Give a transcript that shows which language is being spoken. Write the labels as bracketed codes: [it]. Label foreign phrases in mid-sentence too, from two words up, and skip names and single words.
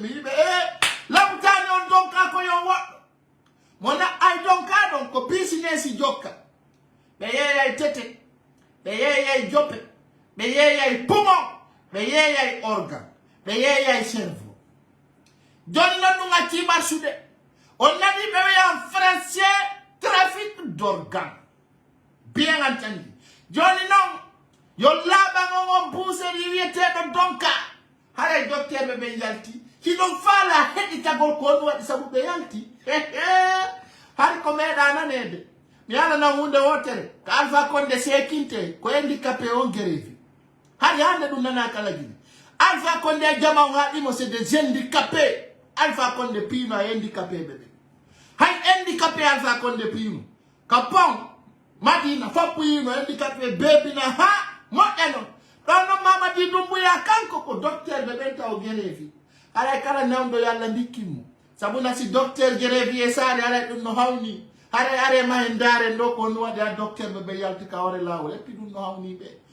[ff] mi yiɓe labtani on donka ko yo woɗɗo mona ay donka ɗon ko business jokka ɓe yeeyay tete ɓe yeeyay joppe ɓe yeeyay poumon ɓe yeeyay organ ɓe yeeyay cerveau joni non ɗum acci marsude on nani ɓe wiyan [fr] français trafic d'organ bien entendu [ff] joni non yo laaɓan on buuseri wiyeteɗo donka haray docteur ɓe ɓe yalti hiɗon faala heɗitagol ko on waɗi sabu ɓe yalti hay ko meeɗa nanede mi alanan hunde wotere ko Alpha Condé sekinte ko handicapé on guérevi hay hande ɗum nana kala Guinée Alpha Condé jama on haɗimo [fr] c'est des handicapés [ff] Alpha Condé pino a handicapé bébé hay handicapé Alpha Condé pino kapon Madina foppu yino handicapé bébina ha moƴƴano ɗon non Mamadi Doumbouya kanko ko docteur ɓe ɓen taw guérevi alay kala nawɗo yo Allah dikkimo sabu nasi docteur guérevi e saare alay ɗum no hawni hare are ma hen daren ɗo ko no waɗi a docteur ɓe ɓe yalti kawre lawol eppi ɗum no hawni ɓe